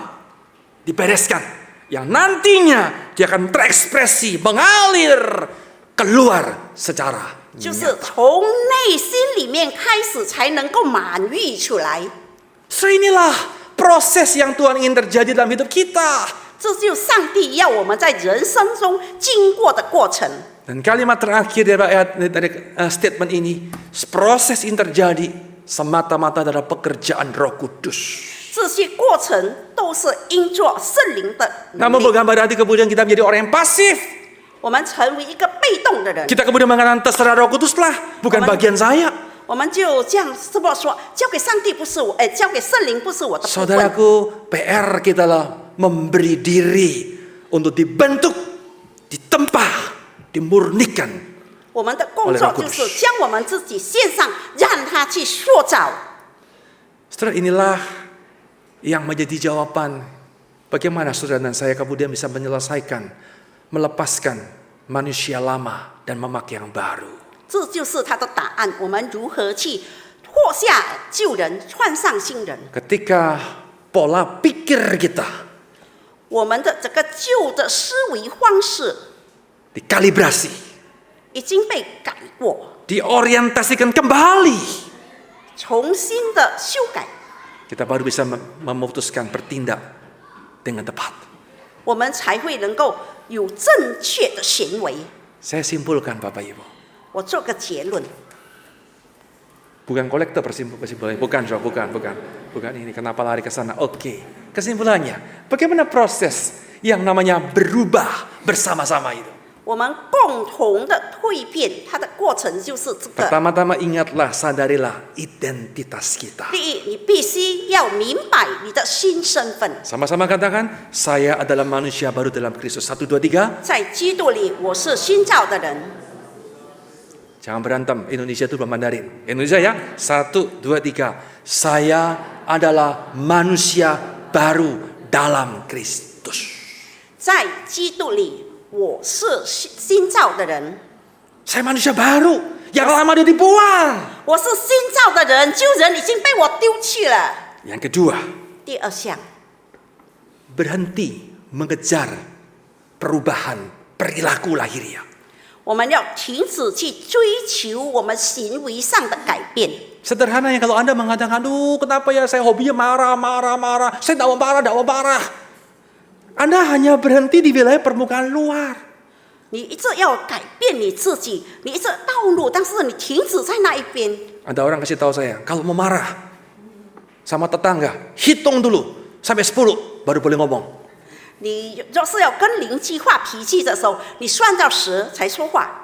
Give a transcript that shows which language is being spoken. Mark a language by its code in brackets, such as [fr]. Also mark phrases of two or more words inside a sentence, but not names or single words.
[id] Dibereskan. Yang nantinya dia akan terekspresi, mengalir keluar secara [zh] 就是 [id] nyata. [zh] 从内心里面开始，才能够满溢出来。 [id] So inilah proses yang Tuhan ingin terjadi dalam hidup kita. [zh] 这就是上帝要我们在人生中经过的过程。 [id] Dan kalimat terakhir dari statement ini, proses ini terjadi semata-mata adalah pekerjaan Roh Kudus. [zh] 这些过程都是因着圣灵的能 [id] Namun [zh] 力， [id] bukan berarti kemudian kita menjadi orang yang pasif. [zh] 我们成为一个被动的人， [id] Kita kemudian mengatakan terserah Roh Kudus lah, bukan bagian saya. [zh] 我们就这样这么说，交给上帝不是我，交给圣灵不是我的部分。 [id] Saudaraku, PR kita lah memberi diri untuk dibentuk, ditempa, dimurnikan. [zh] 我们的工作就是将我们自己献上，让他去塑造。 [id] Saudara, inilah yang menjadi jawaban bagaimana saudara dan saya kemudian bisa menyelesaikan, melepaskan manusia lama dan memakai yang baru. [zh] 这就是他的答案。我们如何去脱下旧人，穿上新人？ [id] Ketika pola pikir kita [zh] 我们的这个旧的思维方式 [id] dikalibrasi, [zh] 已经被改过， [id] diorientasikan kembali, [zh] 重新的修改， [id] kita baru bisa memutuskan bertindak dengan tepat. [zh] 我们才会能够有正确的行为。 [id] Saya simpulkan Bapak Ibu, [zh] 我做个结论， [id] bukan kolektor kesimpulannya, bukan ini. Kenapa lari ke sana? Oke, kesimpulannya, bagaimana proses yang namanya berubah bersama-sama itu? [zh] 我们共同的蜕变，它的过程就是这个。 [id] Pertama-tama ingatlah, sadarilah identitas kita. [zh] 第一，你必须要明白你的新身份， [id] Sama-sama katakan, saya adalah manusia baru dalam Kristus. 1, 2, 3. [zh] 在基督里我是新造的人。 [id] Jangan berantem, Indonesia itu belum Mandarin. Indonesia ya, 1, 2, 3. Saya adalah manusia baru dalam Kristus. [zh] 在基督里我是新造的人， [id] Saya manusia baru, yang lama dia dibuang. [zh] 我是新造的人，旧人已经被我丢弃了。 [id] Yang kedua, [zh] 第二项， [id] berhenti mengejar perubahan perilaku lahiriah. [zh] 我们要停止去追求我们行为上的改变。 [id] Sederhananya kalau Anda mengatakan, aduh kenapa ya saya hobinya marah. Saya tidak mau marah. Anda hanya berhenti di wilayah permukaan luar. [zh] 你一直要改变你自己，你一直道路，但是你停止在那一边。 [id] Ada orang kasih tahu saya, kalau mau marah sama tetangga, hitung dulu sampai 10 baru boleh ngomong. [zh] 你若是要跟邻居发脾气的时候，你算到10才说话。